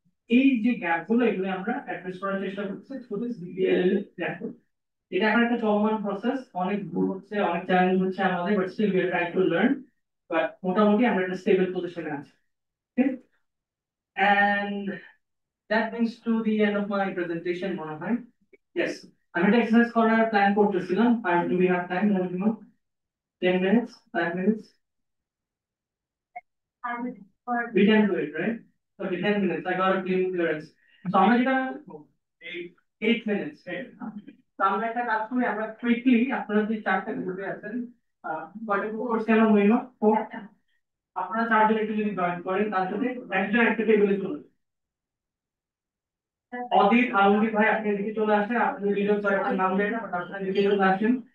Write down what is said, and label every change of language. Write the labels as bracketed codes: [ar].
[bn] এই যে গ্যাপ গুলো এগুলো আমরা অ্যাড্রেস করার চেষ্টা করছি শুধু বিপিএল প্ল্যাটফর্ম। এটা এখন একটা চলমান প্রসেস, অনেক ভুল হচ্ছে, অনেক চ্যালেঞ্জ হচ্ছে আমাদের, [en] but still we are trying to learn, [bn] but মোটামুটি আমরা একটা স্টেবল পজিশনে আছি। [en] And that brings to the end of my presentation, Monohan. [bn] Yes, আমি একটা এক্সারসাইজ করার প্ল্যান করতেছিলাম, আর [en] do we have time? 10 minutes, 5 minutes? We can do it, right? Okay, 10 minutes. I got a clean clearance. So [bn] আমরা যেটা [en] 8 minutes, right? [bn] তো আমরা একটা কাজ করি, আমরা কুইকলি আপনারা যে 4টা গ্রুপে আছেন, কয়টা গ্রুপ করছি আমরা মহিমা, আপনারা 4জন একটু যদি জয়েন করেন তার সাথে একজন একটা টেবিলে চলে অদিত আলমগীর ভাই আপনি এদিকে চলে আসেন, আপনি দুজন কয়েকটা নাম দেন আপনার এদিকে চলে আসেন।